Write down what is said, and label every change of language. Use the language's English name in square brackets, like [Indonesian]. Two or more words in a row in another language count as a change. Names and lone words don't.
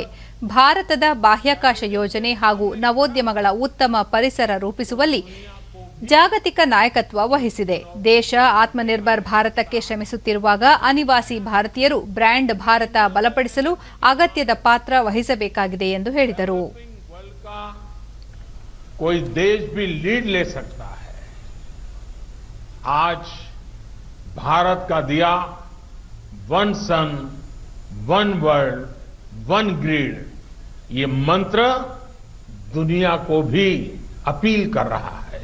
[Kannada] ಭಾರತದ ಬಾಹ್ಯಾಕಾಶ ಯೋಜನೆ ಹಾಗೂ ನವೋದ್ಯಮಗಳ ಉತ್ತಮ ಪರಿಸರ ರೂಪಿಸುವಲ್ಲಿ ಜಾಗತಿಕ ನಾಯಕತ್ವ ವಹಿಸಿದೆ. ದೇಶ ಆತ್ಮನಿರ್ಭರ್ ಭಾರತಕ್ಕೆ ಶ್ರಮಿಸುತ್ತಿರುವಾಗ ಅನಿವಾಸಿ ಭಾರತೀಯರು ಬ್ರ್ಯಾಂಡ್ ಭಾರತ ಬಲಪಡಿಸಲು ಅಗತ್ಯದ ಪಾತ್ರ ವಹಿಸಬೇಕಾಗಿದೆ ಎಂದು ಹೇಳಿದರು. [Hindi] कोई देश भी लीड ले सकता है. आज भारत का दिया [English] one sun, one world, one grid, [Hindi] ये मंत्र दुनिया को भी अपील कर रहा है.